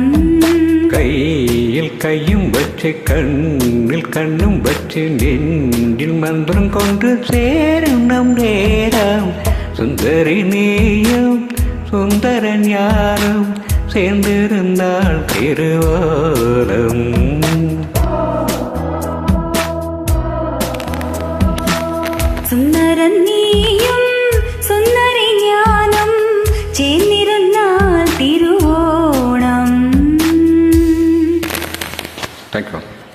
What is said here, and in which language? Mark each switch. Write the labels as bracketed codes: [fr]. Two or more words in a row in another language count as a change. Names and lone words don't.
[ta] கையில் கையும் வச்சு கண்ணில் கண்ணும் வச்சு நெஞ்சில் மந்திரம் கொண்டு சேரும் நம் நேரம். சுந்தரி நீயும் சுந்தர ஞானம் சேர்ந்திருந்தால் திருவோணம். [ml] സുന്ദരൻ നീയും സുന്ദരി ഞാനും ചേർന്നിരുന്നാൽ തിരുവോണം. [en] thank you.